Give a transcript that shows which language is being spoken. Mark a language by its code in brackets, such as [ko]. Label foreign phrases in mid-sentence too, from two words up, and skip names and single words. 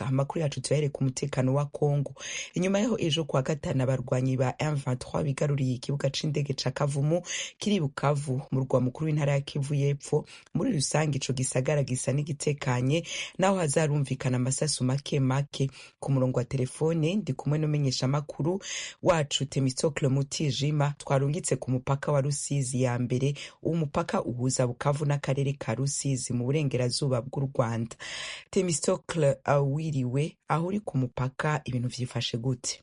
[rn] Amakuru yacu tuyahere ku mutekano wa Kongo. Inyuma yaho ejo kwa gatanu abarwanyi ba M23 bigaruriye ikibuga c'indege ca Kavumu kiri Bukavu mu rwa mukuru w'intara ya Kivu y'Epfo, muri rusange ico gisagara gisa n'igitekanye, naho hazarumvikana amasasu make make. Ku murongo wa telefone ndi kumwe n'umenyesha makuru wacu Temistocle Mutijima, twarungitse ku mupaka wa Rusizi ya mbere, umupaka uhuza Bukavu n'akarere ka Rusizi mu burengerazuba bw'u Rwanda. Temistocle, wiriwe aho uri ku mupaka, ibintu vyifashe gute?